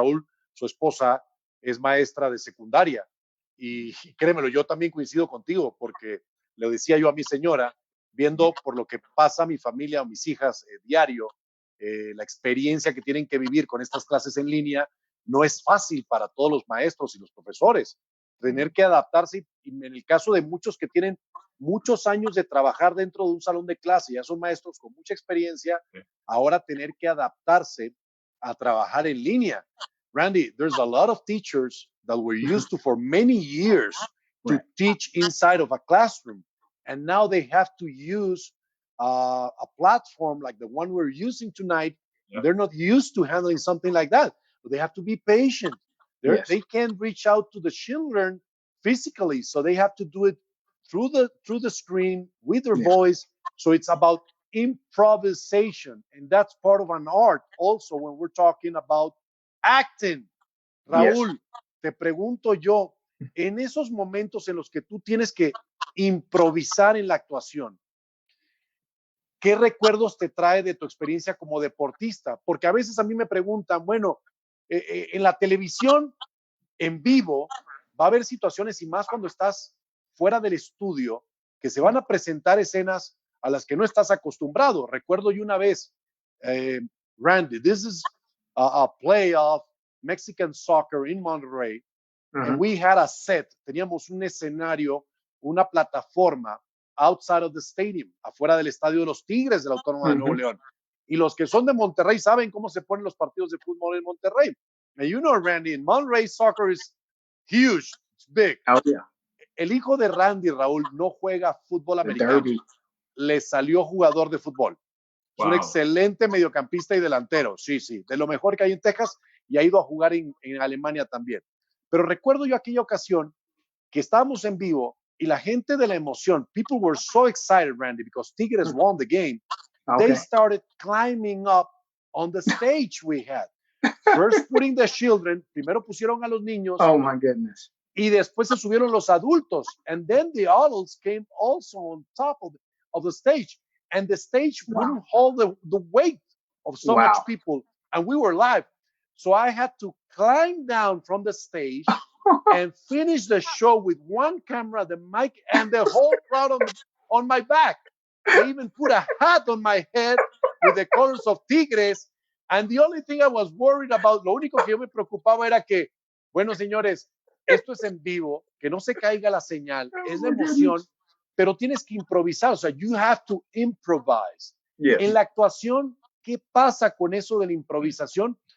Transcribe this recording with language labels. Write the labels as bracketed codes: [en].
[es] Raúl, su esposa, es maestra de secundaria, y créemelo, yo también coincido contigo, porque le decía yo a mi señora, viendo por lo que pasa mi familia o mis hijas diario, la experiencia que tienen que vivir con estas clases en línea, no es fácil para todos los maestros y los profesores. Tener que adaptarse, y en el caso de muchos que tienen muchos años de trabajar dentro de un salón de clase, ya son maestros con mucha experiencia, ahora tener que adaptarse a trabajar en línea. [en] Randy, there's a lot of teachers that were used to for many years to teach inside of a classroom, and now they have to use a platform like the one we're using tonight. They're not used to handling something like that. But they have to be patient. They can't reach out to the children physically, so they have to do it through the screen with their voice. So it's about improvisation, and that's part of an art also when we're talking about acting. [es] Raúl, te pregunto yo, en esos momentos en los que tú tienes que improvisar en la actuación, ¿qué recuerdos te trae de tu experiencia como deportista? Porque a veces a mí me preguntan, bueno, en la televisión, en vivo, va a haber situaciones, y más cuando estás fuera del estudio, que se van a presentar escenas a las que no estás acostumbrado. Recuerdo yo una vez, Randy, [en] this is a playoff Mexican soccer in Monterrey, and we had a set, [es] teníamos un escenario, una plataforma [en] outside of the stadium, [es] afuera del estadio de los Tigres de la Autónoma de Nuevo León. Y los que son de Monterrey saben cómo se ponen los partidos de fútbol en Monterrey. [en] And you know, Randy, in Monterrey, soccer is huge, it's big. Oh, yeah. [es] El hijo de Randy, Raúl, no juega fútbol americano. Le salió jugador de fútbol. Es un excelente mediocampista y delantero. Sí, de lo mejor que hay en Texas, y ha ido a jugar en Alemania también. Pero recuerdo yo aquella ocasión que estábamos en vivo, y la gente de la emoción, [en] people were so excited, Randy, because Tigres won the game. They started climbing up on the stage we had. First putting the children, [es] primero pusieron a los niños. [en] Oh my goodness. [es] Y después se subieron los adultos. [en] And then the adults came also on top of the stage. And the stage wouldn't hold the weight of so much people. And we were live. So I had to climb down from the stage and finish the show with one camera, the mic, and the whole crowd on my back. I even put a hat on my head with the colors of Tigres. And the only thing I was worried about, [es] lo único que yo me preocupaba era que, bueno, señores, esto es en vivo, que no se caiga la señal, es la emoción, pero tienes que improvisar, o sea, [en] you have to improvise. Yes. [es] En la actuación, ¿qué pasa con eso de la improvisación?